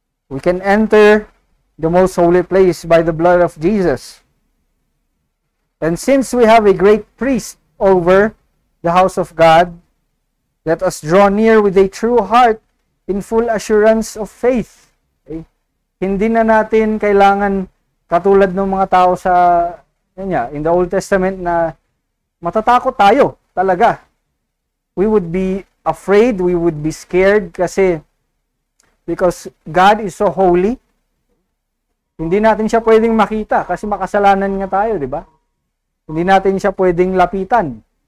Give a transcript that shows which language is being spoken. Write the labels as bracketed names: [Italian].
[English] We can enter the most holy place by the blood of Jesus. And since we have a great priest over the house of God, let us draw near with a true heart in full assurance of faith. Okay? [Filipino] Hindi na natin kailangan katulad ng mga tao sa [English] in the Old Testament [Filipino] na matatakot tayo talaga. [English] We would be afraid, we would be scared because God is so holy. [Filipino] Hindi natin siya pwedeng makita kasi makasalanan nga tayo, di ba? Hindi natin siya pwedeng lapitan.